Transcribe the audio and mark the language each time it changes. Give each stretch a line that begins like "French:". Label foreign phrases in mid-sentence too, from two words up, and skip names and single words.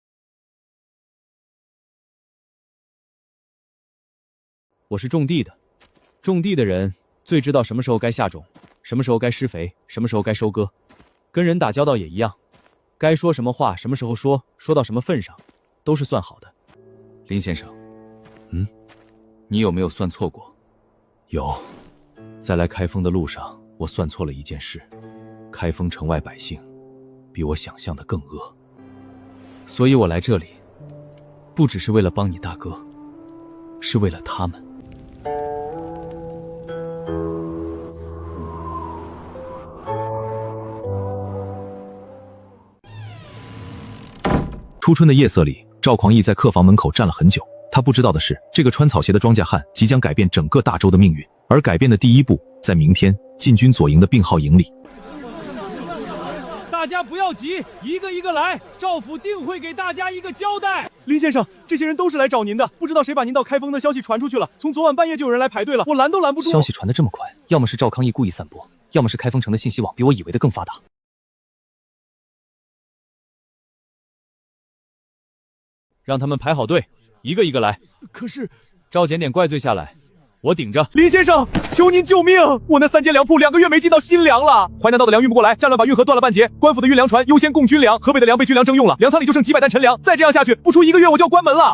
Chinese: 我是種地的，種地的人最知道什麼時候該下種，什麼時候該施肥，什麼時候該收割。跟人打交道也一樣，該說什麼話什麼時候說，說到什麼份上，都是算好的。林先生，你有沒有算錯過？有，在來開封的路上，我算錯了一件事。開封城外百姓比我想象的更餓，所以我來這裡，不只是為了幫你大哥，是為了他們。初春的夜色裡，趙匡胤在客房門口站了很久。他不知道的是，這個穿草鞋的莊稼漢即將改變整個大周的命運，而改變的第一步，在明天禁軍左營的病號營裡。大家不要急，一個一個來，趙府定會給大家一個交代。林先生，這些人都是來找您的，不知道誰把您到開封的消息傳出去了。從昨晚半夜就有人來排隊了，我攔都攔不住。消息傳得這麼快，要麼是趙匡胤故意散播，要麼是開封城的信息網比我以為的更發達。讓他們排好隊，一個一個來。可是，趙檢點怪罪下來，我頂着。林先生，求您救命！我那3間糧鋪2個月沒進到新糧了，淮南道的糧運不過來，戰亂把運河斷了半截，官府的運糧船優先供軍糧，河北的糧被軍糧徵用了，糧倉裡就剩幾百擔陳糧，再這樣下去，不出1個月我就要關門了。